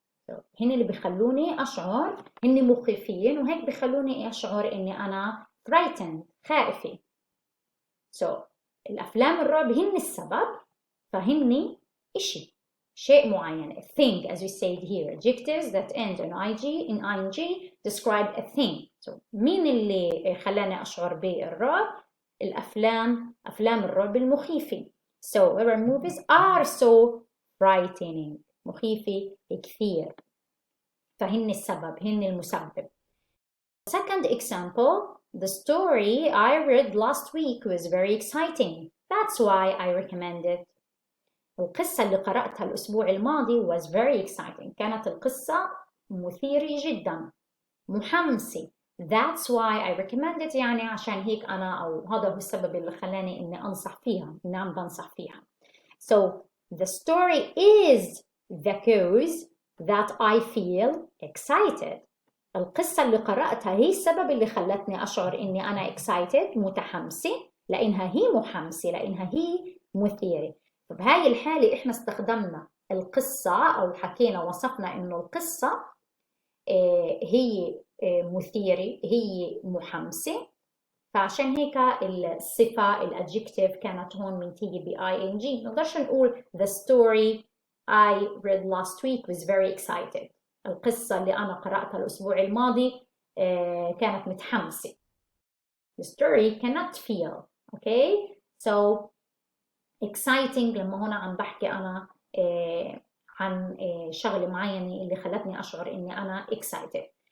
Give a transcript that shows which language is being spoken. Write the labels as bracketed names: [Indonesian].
[Arabic] So هن اللي بيخلوني أشعر إني مخيفين وهيك بيخلوني أشعر إني أنا frightened خائفة. So الأفلام الرعب هن السبب فهن شيء معين. [English] A thing, as we said here. Adjectives that end in ing describe a thing. [Arabic] So مين اللي خلاني أشعر بالرعب؟ أفلام الرعب المخيفة. [English] So horror movies are so frightening. [Arabic] مخيفة كثير. فهن السبب هن المسبب. [English] Second example, the story I read last week was very exciting. That's why I recommend it. [Arabic] القصة اللي قرأتها الأسبوع الماضي [English] was very exciting. [Arabic] كانت القصة مثيرة جدا محمسة. [English] That's why I recommend it [Arabic] يعني عشان هيك أنا أو هذا هو السبب اللي خلاني إني أنصح فيها إني عم بنصح فيها. [English] So the story is the cause that I feel excited. [Arabic] القصة اللي قرأتها هي السبب اللي خلتني أشعر إني أنا excited متحمسة لأنها هي محمسة لأنها هي مثيرة. فبهاي الحالة إحنا استخدمنا القصة أو حكينا وصفنا إنه القصة هي مثيرة هي محمسة فعشان هيك الصفة الادجكتيف كانت هون من تيجي ب ing. نقدرش نقول [English] the story I read last week was very excited. [Arabic] القصة اللي أنا قرأتها الأسبوع الماضي كانت متحمسة. [English] The story cannot feel. Okay, so exciting [Arabic] لما هنا عم بحكي أنا عن شغلة معينة اللي خلتني أشعر إني أنا excited.